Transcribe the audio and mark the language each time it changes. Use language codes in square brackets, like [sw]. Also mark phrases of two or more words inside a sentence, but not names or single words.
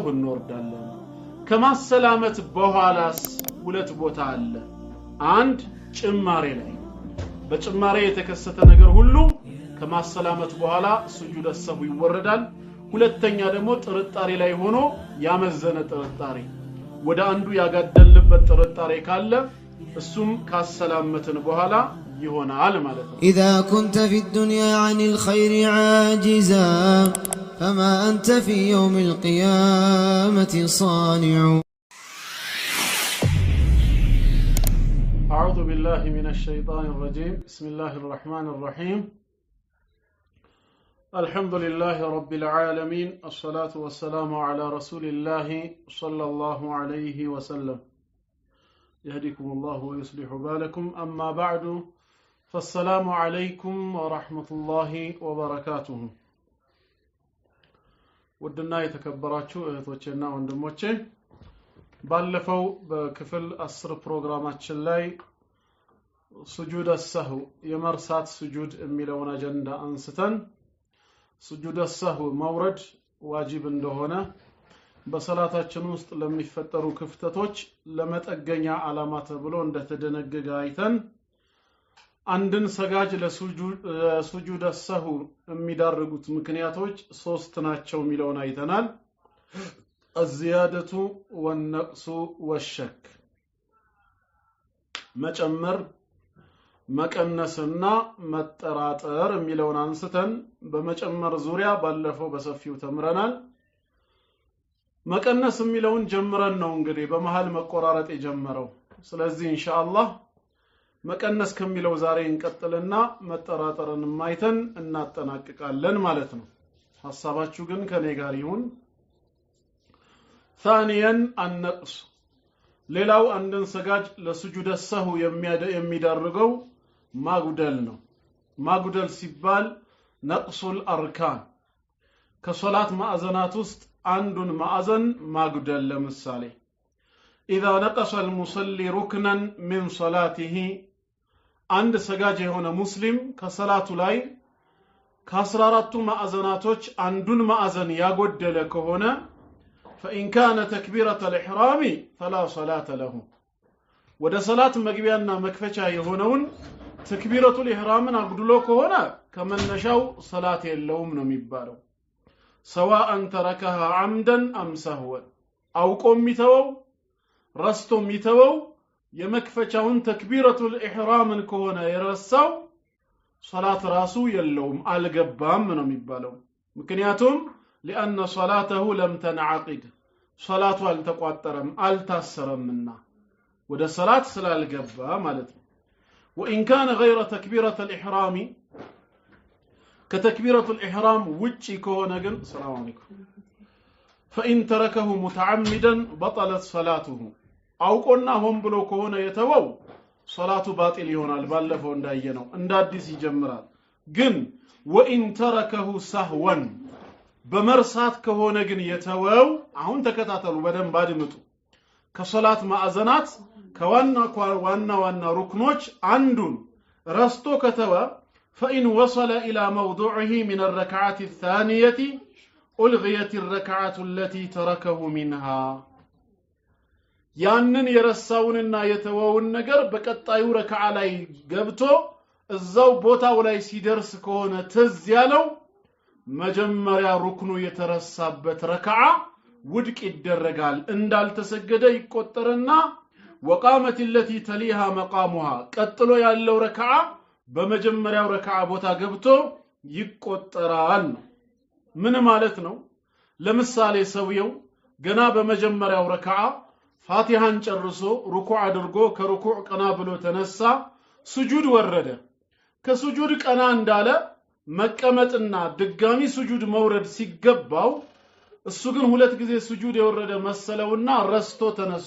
[am] እንወርዳለን ከማሰላመት በኋላስ ሁለት ቦታ አለ አንድ ጭማሬ ላይ በጭማሬ የተከሰተ ነገር ሁሉ ከማሰላመት በኋላ [ar] سجود السهو [am] ይወረዳል ሁለተኛ ደግሞ ጥርጣሬ ላይ ሆኖ ያመዘነ ጥርጣሬ ወደ አንዱ ያጋደልበት ጥርጣሬ ካለ እሱም ካሰላመትን በኋላ ይሆናል ማለት ነው [ar] إذا كنت في الدنيا عن الخير عاجزا فما أنت في يوم القيامة صانع أعوذ بالله من الشيطان الرجيم بسم الله الرحمن الرحيم الحمد لله رب العالمين الصلاة والسلام على رسول الله صلى الله عليه وسلم يهديكم الله ويصلح بالكم أما بعد فالسلام عليكم ورحمة الله وبركاته [am] ውድና የተከበራችሁ እህቶቻችን ወንድሞቻችን ባለፈው በክፍል 10 ፕሮግራማችን ላይ [ar] سجود السهو [am] የመርሳት ስጁድ የሚለውን አጀንዳ አንስተን [ar] سجود السهو [am] መውረድ ዋጅብ እንደሆነ በሰላታችን ውስጥ ለሚፈጠሩ ክፍተቶች ለመጠገኛ ዓላማ ተብሎ እንደተደነገገ አይተን አንድን ሰጋጅ ለሱጁድ አሰሁ የሚዳርጉት ምክንያቶች ሶስት ናቸው የሚለውን አይተናል [ar] الزيادة والنقص والشك [am] መጨመር መቀነስና መጠራጠር የሚለውን አንስተን በመጨመር ዙሪያ ባለፈው በሰፊው ተምረናል መቀነስ የሚለውን ጀምረን ነው እንግዲህ በመሃል መቆራረጥ የጀመረው ስለዚህ ኢንሻአላህ መቀነስ ከሚለው ዛሬ እንቀጥልና መጠራጠርን ማይተን እናጠናቅቃለን ማለት ነው ሐሳባችሁ ግን ከኔ ጋር ይሁን [ar] ثانيا النقص [am] ሌላው አንድን ሰጋጅ ለሱጁድ አሰሁ የሚዳርገው ማጉደል ነው ማጉደል ሲባል [ar] نقص الأركان [am] ከሶላት ማዕዘናት ውስጥ አንዱን ማዕዘን ማጉደል ለምሳሌ [ar] اذا نقص المصلي ركنا من صلاته [am] አንድ ሰጋጅ የሆነ ሙስሊም ከሰላቱ ላይ ከ14ቱ ማዕዘናቶች አንዱን ማዕዘን ያጎደለ ከሆነ [ar] فإن كان تكبيرة الإحرام فلا صلاة له [am] ወደ ሰላት መግቢያና መክፈቻ የሆነውን [ar] تكبيرة الإحرام [am] አጉድሎ ከሆነ ከመነሻው ሰላት የለውም ነው የሚባለው [ar] سواء تركها عمدا أم سهوا [am] አውቆም ይተወው ረስቶም ይተወው የመክፈቻውን [ar] تكبيرة الإحرام [am] ከሆነ የረሳው ሶላት ራሱ የለውም አልገባም ነው የሚባለው ምክንያቱም [ar] لأن صلاته لم تنعقد صلاته [am] አልተቋጠረም አልታሰረምና ወደ ሶላት ስላልገባ ማለት ነው [ar] وإن كان غير تكبيرة الإحرام كتكبيرة الإحرام وجي كونه ግን السلام عليكم فإن تركه متعمدا بطلت صلاته [am] አውቆና ሆን ብሎ ከሆነ የተወው ሶላቱ ባጢል ይሆናል ባለፈው እንዳየነው እንደ አዲስ ይጀምራል ግን [ar] وإن تركه سهوا [am] በመርሳት ከሆነ ግን የተወው አሁን ተከታተሉ በደንብ አድምጡ ከሶላት ማዕዘናት ከዋና ሩክኖች አንዱን ረስቶ ከተወ [ar] فإن وصل إلى موضوعه من الركعة الثانية ألغيت الركعة التي تركه منها [am] ያንን የረሳውንና የተወውን ነገር በቀጣዩ ረክዓ ላይ ገብቶ እዛው ቦታው ላይ ሲደርስ ከሆነ ትዝ ያለው መጀመሪያ ሩክኑ የተረሳበት ረክዓ ውድቅ ይደረጋል እንዳልተሰገደ ይቆጠርና [ar] وقامت التي تليها مقامها [am] ቀጥሎ ያለው ረክዓ በመጀመሪያው ረክዓ ቦታ ገብቶ ይቆጠራል ምን ማለት ነው ለምሳሌ ሰውየው ገና በመጀመሪያው ረክዓ ፋቲሃን ጨርሶ ሩኩዕ አድርጎ ከሩኩዕ ቀና ብሎ ተነሳ ስጁድ ወረደ ከስጁድ ቀና እንዳለ መቀመጥና ድጋሚ ስጁድ መውረድ ሲገባው እሱ ግን ሁለት ጊዜ ስጁድ የወረደ መሰለውና ረስቶ ተነስቶ